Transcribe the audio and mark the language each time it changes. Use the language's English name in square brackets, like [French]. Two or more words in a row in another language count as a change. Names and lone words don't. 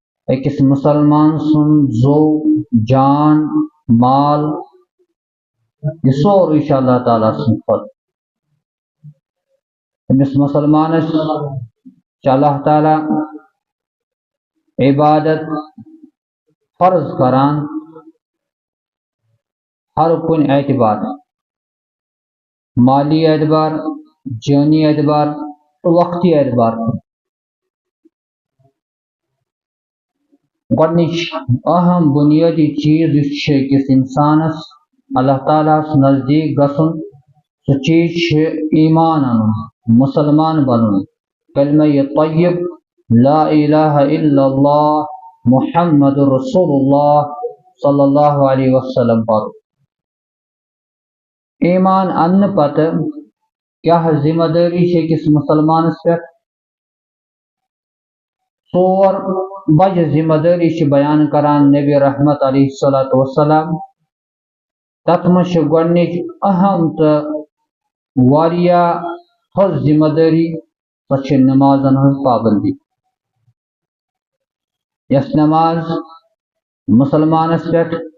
[Kashmiri] أکِس مسلمان سُنٛد زو جان مال یہ سورُے چھُ اللہ تعالیٰ سٕنٛدِ خٲطرٕ أمِس مسلمانس چھُ اللہ تعالیٰ عبادت فرض کران ہر کُنہِ اعتبار مالی اعتبار جٲنی اعتبار تہٕ وقتی اعتبار گۄڈنِچ اہم بُنیٲدی چیٖز یُس چھُ أکِس اِنسانس اللہ تعالیٰ ہس نزدیٖک گژھُن سُہ چیٖز چھُ ایمان اَنُن مسلمان بنُن کلمہ طیب [Arabic] لا الہ الا اللہ محمد رسول اللہ صلی اللہ علیہ وسلم [Kashmiri] پرُن ایمان اننہٕ پتہٕ کیاہ ذمہ دٲری چھِ أکِس مسلمانس پٮ۪ٹھ ژور بجہِ ذمہ دٲری چھِ بیان کران نبی رحمت [Arabic] علیہ الصلاۃ والسلام [Kashmiri] تتھ منٛز چھِ گۄڈنِچ اہم تہٕ واریاہ تھٔز ذمہ دٲری سۄ چھِ نمازن ہٕنٛز پابندی یۄس نماز مسلمانس پٮ۪ٹھ